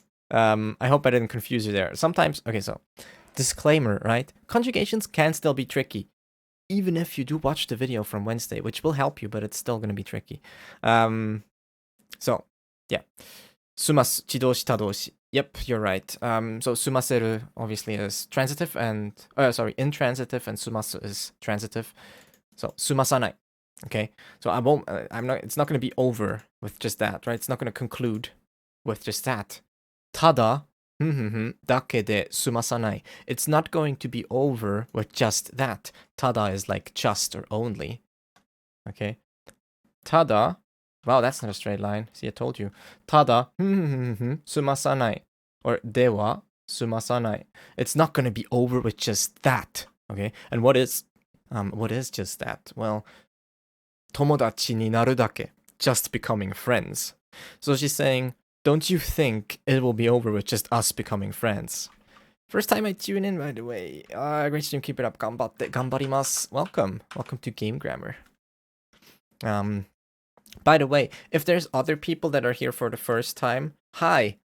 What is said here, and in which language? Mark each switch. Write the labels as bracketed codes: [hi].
[en] I hope I didn't confuse you there. Sometimes, okay, so disclaimer, right? Conjugations can still be tricky, even if you do watch the video from Wednesday, which will help you, but it's still going to be tricky. So, yeah. [ja] 済ます地動詞他動詞 [en] Yep, you're right. So 済ませる obviously is transitive and intransitive, and 済ます is transitive. So 済まさない. Okay, so it's not going to be over with just that, right? It's not going to conclude with just that. [ja] ただだけで済まさない. [en] It's not going to be over with just that. ただ is like just or only. Okay. ただ Wow, that's not a straight line. See, I told you. [ja] ただ済まさない or では済まさない. [en] It's not going to be over with just that. Okay. And what is just that? [ja] Well, 友達になるだけ. [en] Just becoming friends. So she's saying, don't you think it will be over with just us becoming friends? First time I tune in, by the way. Great stream, keep it up. [ja] 頑張って、頑張ります. [en] Welcome to Game Grammar. By the way, if there's other people that are here for the first time, hi.